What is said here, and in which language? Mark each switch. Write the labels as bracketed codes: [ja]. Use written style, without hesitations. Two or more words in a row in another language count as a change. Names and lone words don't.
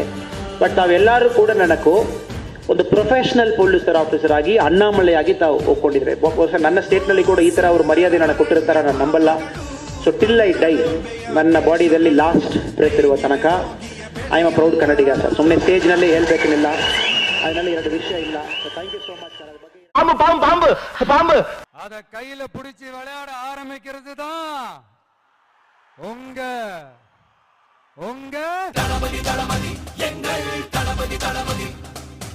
[kn] ಬಟ್ ತಾವೆಲ್ಲರೂ ಕೂಡ ನನಗೂ ಒಂದು [en] professional police officer [kn] ಆಗಿ ಅಣ್ಣಾಮಲೆಯಾಗಿ ತಾವು ಒಪ್ಕೊಂಡಿದ್ರೆ. ಬಹುಶಃ ನನ್ನ ಸ್ಟೇಟ್ನಲ್ಲಿ ಕೂಡ ಈ ಥರ ಅವರು ಮರ್ಯಾದೆ ನನಗೆ ಕೊಟ್ಟಿರ್ತಾರೆ ನಾನು ನಂಬಲ್ಲ. [en] so till I die, [kn] ನನ್ನ ಬಾಡಿಯಲ್ಲಿ [en] last breath [kn] ಇರುವ ತನಕ [en] I am a proud Kannadiga sir. [kn] ಸುಮ್ಮನೆ ಸ್ಟೇಜ್ನಲ್ಲಿ ಹೇಳ್ಬೇಕೇನಿಲ್ಲ, ಅದರಲ್ಲಿ ಎರಡು ವಿಷಯ ಇಲ್ಲ. [en] so thank you so much sir. [ta] பாம்பு பாம்பு பாம்பு பாம்பு அத கையில பிடிச்சி விளையாட ஆரம்பிக்கிறது தான் உங்க உங்க தளபதி தளபதி எங்கள் தளபதி தளபதி